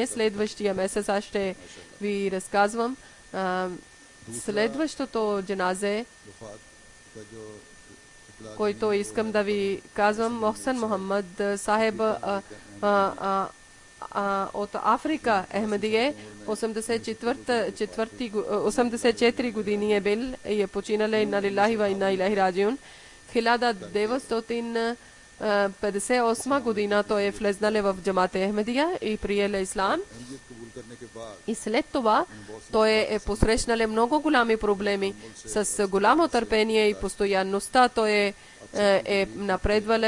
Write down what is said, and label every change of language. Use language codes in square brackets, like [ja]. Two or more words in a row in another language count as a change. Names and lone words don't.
[bg] Следващия месец аз ще ви разказвам. Следващото джаназе, който искам да ви казвам, Мохсен Мохаммад Сахеб от Африка, Ахмадие, 84 години е бил и е починал на [ar] لله وإنا إليه راجعون. [bg] 1958 година той е влезнал в джамата Ахмадия и приел ислам. И след това той е посрещнал много голями проблеми. С голямо търпение и постоянността той е напредвал.